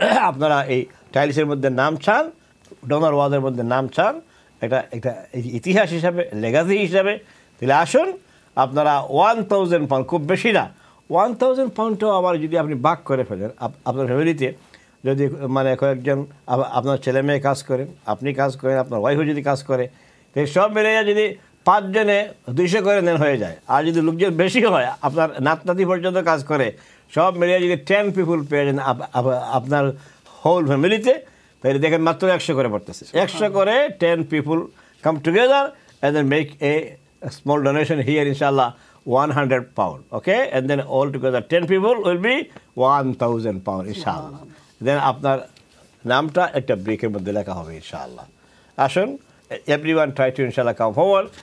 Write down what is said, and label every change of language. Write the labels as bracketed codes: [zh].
[bn] আপনারা এই টাইলসের মধ্যে নাম চান, ডোনার ওয়ালের মধ্যে নাম চান, একটা ইতিহাস হিসাবে, লেগাসি হিসাবে, তাহলে আসুন আপনারা £1,000, খুব বেশি না, £1,000 আবার যদি আপনি ভাগ করে ফেলেন আপনার ফ্যামিলিতে, যদি কয়েকজন আপনার ছেলে মেয়ে কাজ করেন, আপনি কাজ করেন, আপনার ওয়াইফও যদি কাজ করে, তো সব মিলে যদি 5 জনে 200 করে নেন হয়ে যায়। আর যদি লোকজন বেশি হয়, আপনার নাতি পর্যন্ত কাজ করে, সব মিলিয়ে যদি 10 পিপুল পেয়ে যান আপনার হোল ফ্যামিলিতে, তাহলে দেখেন মাত্র 100 করে পড়তেছে। [en] 100 করে 10 people come together and then make a small donation here, inshallah, £100. Okay, and then all together 10 people will be £1,000, inshallah. [bn] Then আপনার নামটা একটা ব্রেকের মধ্যে লেখা হবে, ইনশাআল্লাহ। [en] আসুন, everyone try to inshallah come forward.